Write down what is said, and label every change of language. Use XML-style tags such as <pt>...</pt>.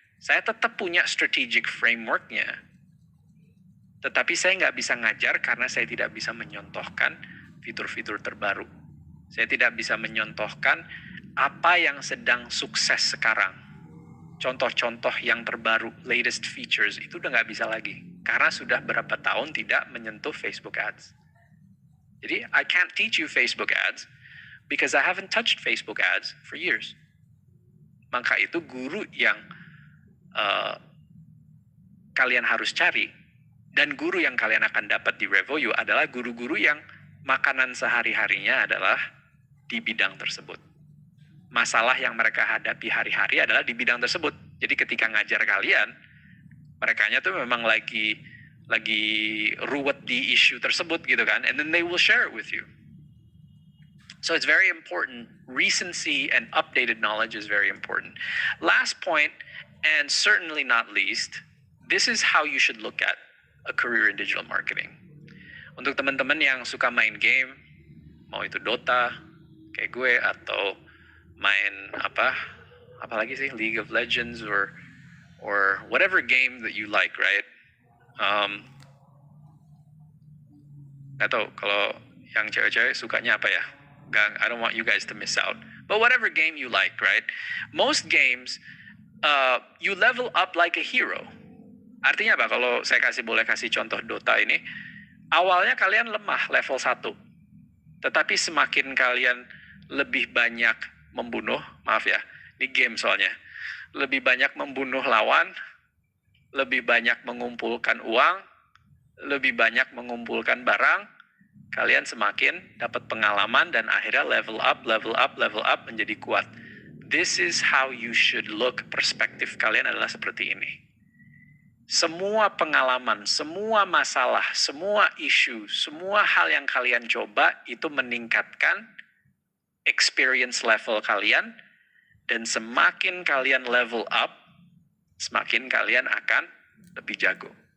<id>Saya tetap punya strategic framework-nya, tetapi saya nggak bisa ngajar karena saya tidak bisa menyontohkan fitur-fitur terbaru. Saya tidak bisa menyontohkan apa yang sedang sukses sekarang. Contoh-contoh yang terbaru, latest features, itu udah nggak bisa lagi. Karena sudah berapa tahun tidak menyentuh Facebook ads.</id> <en>Jadi, I can't teach you Facebook ads because I haven't touched Facebook ads for years.</en> <id>Maka itu guru yang kalian harus cari, dan guru yang kalian akan dapat di Revoyu adalah guru-guru yang makanan sehari-harinya adalah di bidang tersebut. Masalah yang mereka hadapi hari-hari adalah di bidang tersebut. Jadi ketika ngajar kalian, merekanya tuh memang lagi ruwet di isu tersebut gitu kan,</id> <en>and then they will share it with you. So it's very important. Recency and updated knowledge is very important. Last point, and certainly not least, this is how you should look at a career in digital marketing.</en> <id>Untuk teman-teman yang suka main game, mau itu Dota, kayak gue, atau main apalagi sih,</id> <en>League of Legends or whatever game that you like, right?</en> <id>Nggak tahu kalau yang cewek-cewek sukanya apa ya.</id> <en>I don't want you guys to miss out. But whatever game you like, right? Most games, you level up like a hero.</en> <id>Artinya apa? Kalau saya boleh kasih contoh Dota ini, awalnya kalian lemah level 1. Tetapi semakin kalian lebih banyak membunuh, maaf ya, ini game soalnya, lebih banyak membunuh lawan, lebih banyak mengumpulkan uang, lebih banyak mengumpulkan barang, kalian semakin dapat pengalaman dan akhirnya level up menjadi kuat.</id> <en>This is how you should look.</en> <id>Perspektif kalian adalah seperti ini. Semua pengalaman, semua masalah, semua isu, semua hal yang kalian coba itu meningkatkan experience level kalian, dan semakin kalian level up, semakin kalian akan lebih jago.</id>